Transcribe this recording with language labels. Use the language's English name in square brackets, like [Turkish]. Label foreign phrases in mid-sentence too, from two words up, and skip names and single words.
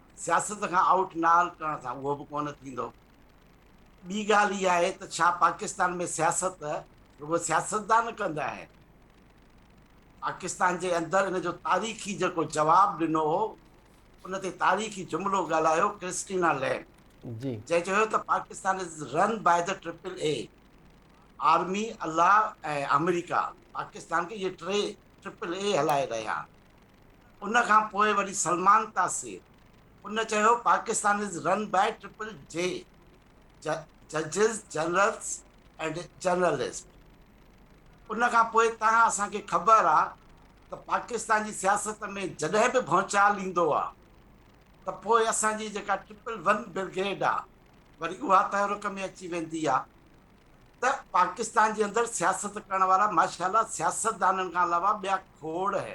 [Sindhi] सियासत खां आउट नाल करण सां उहो बि कोन थींदो। ॿी ॻाल्हि इहा आहे त छा पाकिस्तान में सियासत रुॻो सियासतदान कंदा आहिनि? पाकिस्तान जे अंदरि इन जो तारीख़ी जेको जवाबु ॾिनो हो, उन ते तारीख़ी जुमिलो ॻाल्हायो क्रिस्टीना लैंड, जी जंहिं चयो त [English] Pakistan is run by the AAA, army, [Sindhi] अल्लाह ऐं अमेरिका पाकिस्तान खे इहे टे AAA हलाए रहिया आहिनि। उन खां पोइ वरी सलमान तासीर, उन चयो [English] Pakistan is run by JJJ, judges, generals and journalist. [Sindhi] उन खां पोइ तव्हां असांखे ख़बर आहे त पाकिस्तान जी सियासत में जॾहिं बि भौचाल ईंदो आहे त पोइ असांजी जेका 111 ब्रिगेड आहे वरी उहा तहरुक में अची वेंदी आहे। त पाकिस्तान जे अंदरि सियासत करण वारा माशाअल्लाह सियासतदाननि खां अलावा ॿिया खोड़ आहिनि।